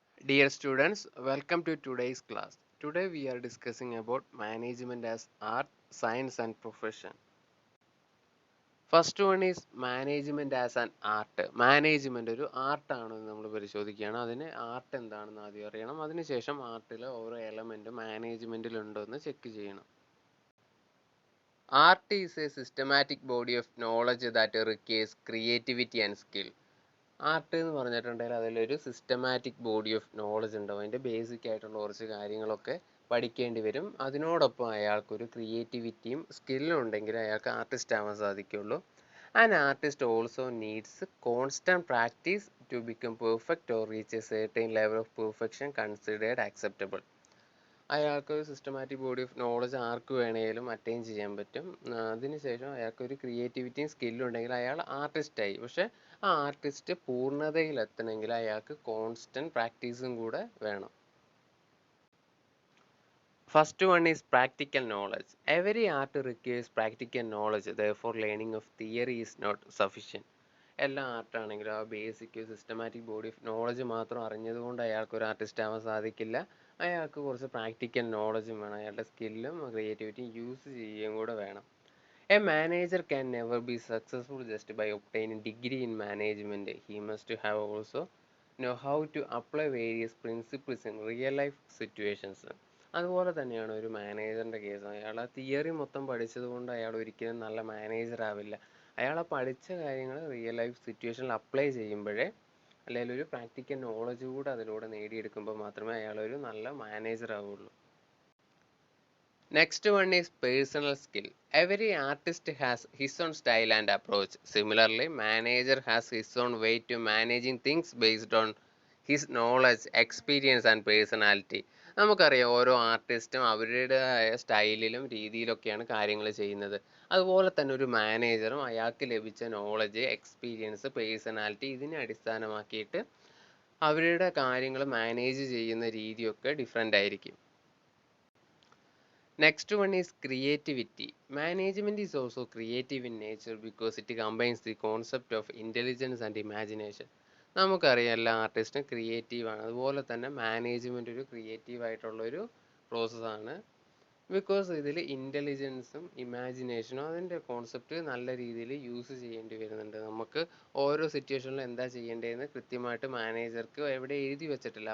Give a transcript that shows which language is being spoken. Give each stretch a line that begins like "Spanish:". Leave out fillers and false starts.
English: Dear students, welcome to today's class. Today we are discussing about management as art, science and profession. First one is management as an art.
Malayalam: Management ഒരു ആർട്ടാണെന്ന് നമ്മൾ പരിശോധിക്കുകയാണ്. അതിന് art എന്താണെന്ന് ആദ്യം അറിയണം. അതിനുശേഷം ആർട്ടിലെ ഓരോ എലമെന്റ് മാനേജ്മെന്റിൽ ഉണ്ടോ എന്ന് ചെക്ക് ചെയ്യണം.
English: Art is a systematic body of knowledge that requires creativity and skill.
Malayalam: Art എന്ന് പറഞ്ഞിട്ടുണ്ടെങ്കിൽ അതിലൊരു സിസ്റ്റമാറ്റിക് ബോഡി ഓഫ് നോളജ് ഉണ്ടാവും. അതിൻ്റെ ബേസിക് ആയിട്ടുള്ള കുറച്ച് കാര്യങ്ങളൊക്കെ പഠിക്കേണ്ടി വരും. അതിനോടൊപ്പം അയാൾക്കൊരു ക്രിയേറ്റിവിറ്റിയും സ്കില്ലും ഉണ്ടെങ്കിൽ അയാൾക്ക് ആർട്ടിസ്റ്റ് ആവാൻ സാധിക്കുള്ളൂ.
English: An artist also needs constant practice to become perfect or reach a certain level of perfection considered acceptable.
Malayalam: അയാൾക്ക് ഒരു സിസ്റ്റമാറ്റിക് ബോഡി ഓഫ് നോളജ് ആർക്ക് വേണമെങ്കിലും അറ്റൈൻ ചെയ്യാൻ പറ്റും. അതിനുശേഷം അയാൾക്കൊരു ക്രിയേറ്റിവിറ്റിയും സ്കില്ലും ഉണ്ടെങ്കിൽ അയാൾ ആർട്ടിസ്റ്റായി. പക്ഷേ ആ ആർട്ടിസ്റ്റ് പൂർണ്ണതയിലെത്തണമെങ്കിൽ അയാൾക്ക് കോൺസ്റ്റൻറ്റ് പ്രാക്ടീസും കൂടെ വേണം.
English: First one is practical knowledge. Every art requires practical knowledge. Therefore, learning of theory is not sufficient.
Malayalam: എല്ലാ ആർട്ടാണെങ്കിലും ആ basic systematic body of knowledge മാത്രം അറിഞ്ഞതുകൊണ്ട് അയാൾക്ക് ഒരു ആർട്ടിസ്റ്റ് ആവാൻ സാധിക്കില്ല. അയാൾക്ക് കുറച്ച് പ്രാക്ടിക്കൽ നോളജും വേണം. അയാളുടെ സ്കില്ലും ക്രിയേറ്റിവിറ്റിയും യൂസ് ചെയ്യുകയും കൂടെ വേണം.
English: A manager can never be successful just by obtaining degree in management. He must have also know how to apply various principles in real life situations.
Malayalam: അതുപോലെ തന്നെയാണ് ഒരു മാനേജറിൻ്റെ കേസ്. അയാൾ ആ തിയറി മൊത്തം പഠിച്ചത് കൊണ്ട് അയാൾ ഒരിക്കലും നല്ല മാനേജർ ആവില്ല. അയാൾ ആ പഠിച്ച കാര്യങ്ങൾ റിയൽ ലൈഫ് സിറ്റുവേഷനിൽ അപ്ലൈ ചെയ്യുമ്പോഴേ, അല്ലെങ്കിൽ ഒരു പ്രാക്ടിക്കൽ നോളജ് കൂടെ അതിലൂടെ നേടിയെടുക്കുമ്പോൾ മാത്രമേ അയാൾ ഒരു നല്ല മാനേജർ ആവുള്ളൂ.
English: Next one is personal skill. Every artist has his own style and approach. Similarly, manager has his own way to managing things based on his knowledge, experience and personality.
Malayalam: നമുക്കറിയാം ഓരോ ആർട്ടിസ്റ്റും അവരുടേതായ സ്റ്റൈലിലും രീതിയിലൊക്കെയാണ് കാര്യങ്ങൾ ചെയ്യുന്നത്. അതുപോലെ തന്നെ ഒരു മാനേജറും അയാൾക്ക് ലഭിച്ച നോളജ്, എക്സ്പീരിയൻസ്, പേഴ്സണാലിറ്റി ഇതിനെ അടിസ്ഥാനമാക്കിയിട്ട് അവരുടെ കാര്യങ്ങൾ മാനേജ് ചെയ്യുന്ന രീതിയൊക്കെ ഡിഫറെൻ്റ് ആയിരിക്കും.
English: Next one is creativity. Management is also creative in nature because it combines the concept of intelligence and imagination.
Malayalam: നമുക്കറിയാം എല്ലാ ആർട്ടിസ്റ്റും ക്രിയേറ്റീവാണ്. അതുപോലെ തന്നെ മാനേജ്മെൻറ്റ് ഒരു ക്രിയേറ്റീവായിട്ടുള്ളൊരു പ്രോസസ്സാണ്. ബിക്കോസ് ഇതിൽ ഇൻ്റലിജൻസും ഇമാജിനേഷനും അതിൻ്റെ കോൺസെപ്റ്റ് നല്ല രീതിയിൽ യൂസ് ചെയ്യേണ്ടി വരുന്നുണ്ട്. നമുക്ക് ഓരോ സിറ്റുവേഷനിലും എന്താ ചെയ്യേണ്ടതെന്ന് കൃത്യമായിട്ട് മാനേജർക്ക് എവിടെ എഴുതി വെച്ചിട്ടില്ല.